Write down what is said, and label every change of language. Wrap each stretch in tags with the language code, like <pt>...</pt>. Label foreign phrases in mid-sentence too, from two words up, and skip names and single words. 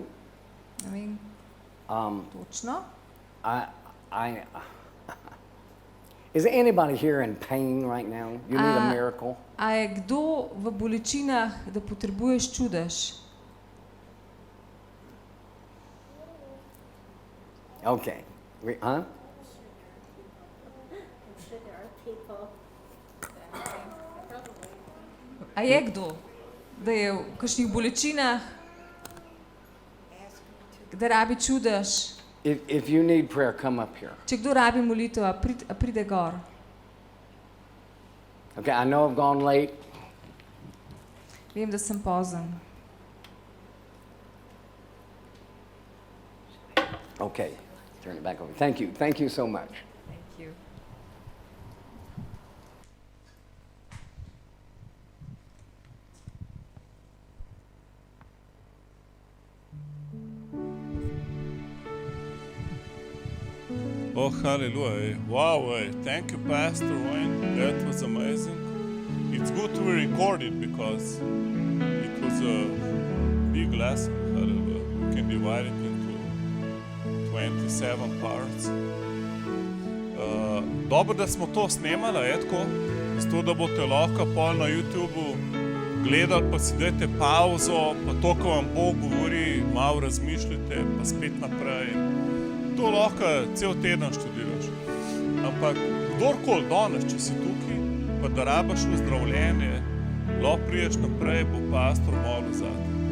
<sl>Ne vem točno.</sl> <en>Is there anybody here in pain right now? You need a miracle?</en> <sl>A je kdo v bolečinah, da potrebuješ čudež?</sl> <en>Okay. Huh? I'm sure there are people that probably</en> <sl>A je kdo, da je v kakšnih bolečinah, da rabi čudež?</sl> <en>If you need prayer, come up here.</en> <sl>Če kdo rabi molitev, a pride gor.</sl> <en>Okay, I know I've gone late.</en> <sl>Vem, da sem pozen.</sl> <en>Okay, turn it back over. Thank you. Thank you so much. Thank you. Oh, hallelujah. Wow, thank you, Pastor Wayne. That was amazing. It's good to record it because it was a big lesson. Hallelujah. We can divide it into 27 parts.</en> <sl>Dobro, da smo to snemali, etko, zato da boste lahko pol na YouTubeu gledali, pa si dajte pauzo, pa to, ko vam Bog govori, malo razmišljate, pa spet naprej. To lahko cel teden študiraš. Ampak kdorkoli danes, če si tukaj, pa da rabaš ozdravljenje, lahko priješ naprej, bo pastor molil zate.</sl>